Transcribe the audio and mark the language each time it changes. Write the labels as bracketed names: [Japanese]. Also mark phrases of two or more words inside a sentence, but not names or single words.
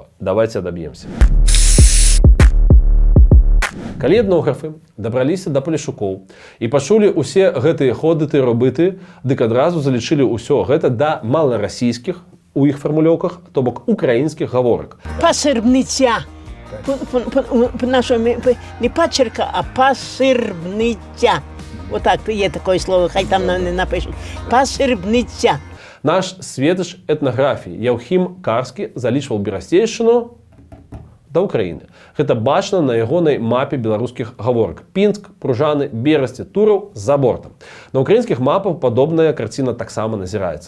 [Belarusian] Давайце адаб'емся. Калі этнографы дабраліся да палешукоў і пачулі ўсе гэтыя ходыты, робыты, дык адразу залічылі ўсё гэта да маларасійскіх у іх фармулёўках, то бок украінскіх гаворак. [Ukrainian] Пасырбніця. По-нашому не пачерка, а пасырбніця. Вот так є таке слово, хай там не напишуть. Пасырбніця. [Belarusian] Наш светач этнаграфіі Яўхім Карскі залічваў Берасцейшчыну да Украіны. Гэта бачна на ягонай мапе беларускіх гаворак. Пінск, Пружаны, Берасці, Тураў за бортам. На украінскіх мапах падобная карціна таксама назіраецца.